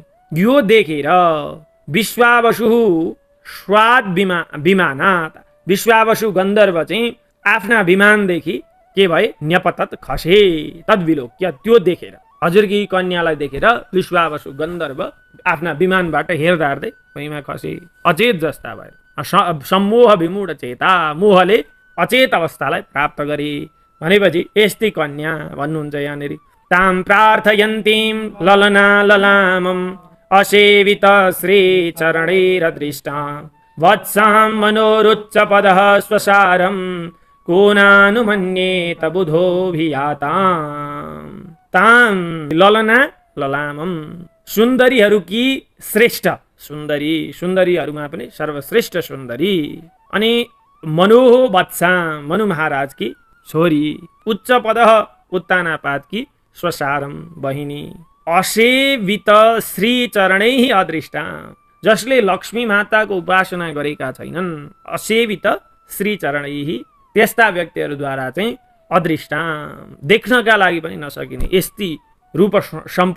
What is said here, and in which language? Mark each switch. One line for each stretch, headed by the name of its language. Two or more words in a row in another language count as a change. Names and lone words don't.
Nepali: यो देखेर विश्वावसु
Sanskrit: स्वाद विमानात्,
Nepali: विश्वावसु गन्धर्व चाहिँ आफ्ना विमानदेखि के भए, न्यपतत खसे, तद्विलोक्य, त्यो देखेर हजुरकी कन्यालाई देखेर विश्वावसु गन्धर्व आफ्ना विमानबाट हेर्दा हेर्दै भुइँमा खसे, अचेत जस्ता भएर।
Sanskrit: सम्मोह विमूढ चेता,
Nepali: मोहले अचेत अवस्थालाई प्राप्त गरे भनेपछि यस्ती कन्या भन्नुहुन्छ यहाँनिर।
Sanskrit: ताम प्रार्थयन्तीं ललना ललामं असेवित श्री चरणैरदृष्टां वत्सां मनोरुच्च पदः स्वसारं कोनानुमन्येत बुधोभियाताम्। ताम ललना ललामं,
Nepali: सुन्दरीहरूकी श्रेष्ठ सुन्दरी, सुन्दरीहरूमा पनि सर्वश्रेष्ठ सुन्दरी। अनि
Sanskrit: मनोह वत्सा,
Nepali: मनु महाराजकी छोरी, उच्च पद उत्तानापातकी स्वसारम बहिनी,
Sanskrit: असेवित श्री चरणै अदृष्टा,
Nepali: जसले लक्ष्मी माताको उपासना गरेका छैनन्,
Sanskrit: असेवित श्री चरणै,
Nepali: त्यस्ता व्यक्तिहरूद्वारा चाहिँ अदृष्टा, देख्नका लागि पनि नसकिने यस्ती रूप सम्पन्न।